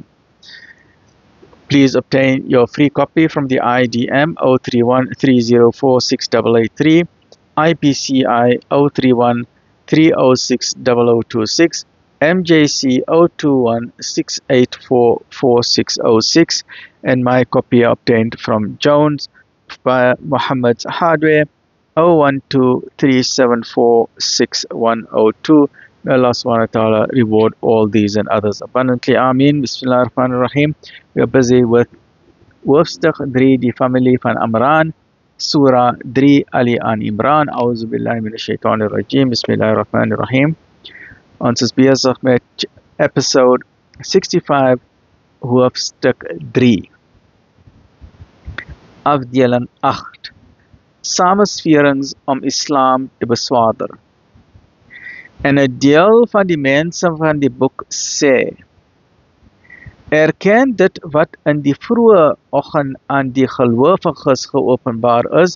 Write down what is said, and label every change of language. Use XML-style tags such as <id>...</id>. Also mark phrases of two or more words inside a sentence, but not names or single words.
<en>Please obtain your free copy from the IDM 031 304 6883, IPCI 031 306 0026, MJC 021 684 4606, and my copy obtained from Jones by Muhammad's Hardware 012 374 6102. May Allah</en> <ar>سبحانه وتعالى</ar> <en>reward all these and others abundantly.</en> <ar>Ameen. بسم الله الرحمن الرحيم.</ar> <en>We are busy with</en> <af>hoofstuk 3, die familie van Amran.</af> <en>Surah 3, Ali an Imran.</en> <ar>أعوذ بالله من الشيطان الرجيم. بسم الله الرحمن الرحيم.</ar> <af>Ons is besig met episode 65, hoofstuk 3. Afdeling 8. Samensverings om Islam te beswaarder. En 'n deel van die mense van die boek sê: erken dit wat in die vroeë oggend aan die gelowiges geopenbaar is.</af>